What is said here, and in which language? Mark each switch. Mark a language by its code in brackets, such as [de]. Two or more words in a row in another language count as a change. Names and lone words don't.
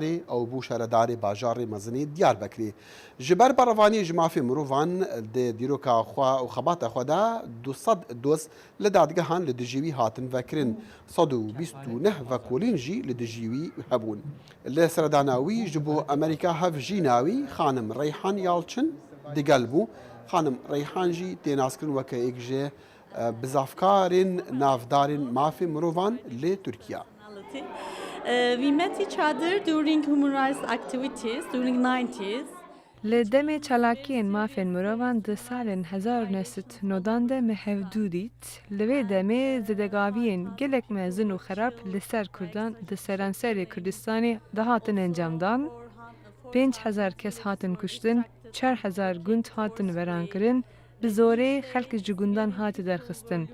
[ku] ew bû şaredarê bajarê mezinê Diyarbekirê ji ber berrevaniyê ji mafê mirovan di dîroka xwe û xebata xwe de 200 doz li dadgehan li dijî wî hatin vekirin 129 vekolîn jî li dijî wî hebûn li seredana wî ji bo Amerîka hevjîna wî xanim Reyhan Yalçın digel bû xanim Reyhan jî tênazkirin weke yek ji bizavkarên navdarên mafê mirovan lê Tirkiye [en] We met each other during human rights activities during 90s. [ku] Li demê çalakiyên mafên mirovan di salên 1990 de me hevdû dît, li vê demê zedegaviyên gelek mezin û xerab li ser Kurdan di seranserê Kurdistanê dihatin encamdan, 5000 kes hatin kuştin, 4000 gund hatin verankirin, bi zorê xelk ji gundan hati derxistin.